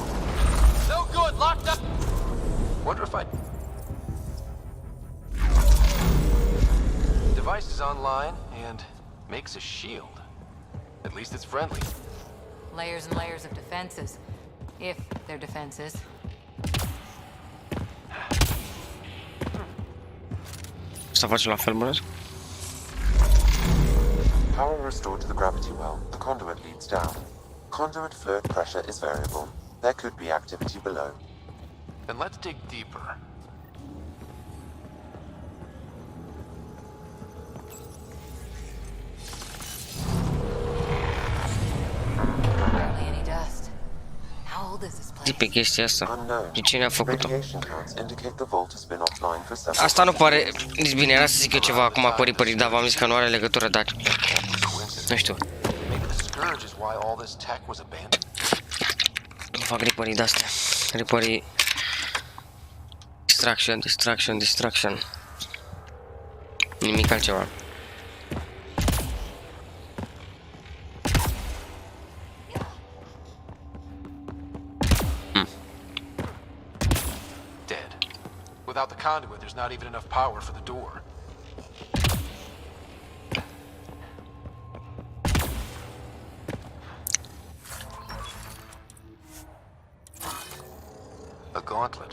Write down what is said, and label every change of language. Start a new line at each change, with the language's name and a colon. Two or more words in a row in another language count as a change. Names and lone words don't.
English: No good. Locked up. Wonder if I... is online and makes a shield. At least it's friendly. Layers and layers of defenses. If they're defenses.
Romanian: Să faci la fel, bă?
English: Power restored to the gravity well. The conduit leads down. Conduit fluid pressure is variable. There could be activity below. Then let's dig deeper. Barely any dust. How old is this place?
Romanian: Zi pe chestia asta. De cine a făcut-o?
English: Radiation counts indicate the vault has been offline for several
Romanian: Asta nu pare nici bine, era să zic eu ceva acum cu Reaperii, dar v-am zis că nu are legătură, dar... Nu știu.
English: Scourge is why all this tech was abandoned.
Romanian: Nu fac Reaperii de-astea. Reaperii...
English: Distraction, distraction, distraction.
Romanian: Nimic altceva.
English: Dead. Without the conduit, there's not even enough power for the door. A gauntlet.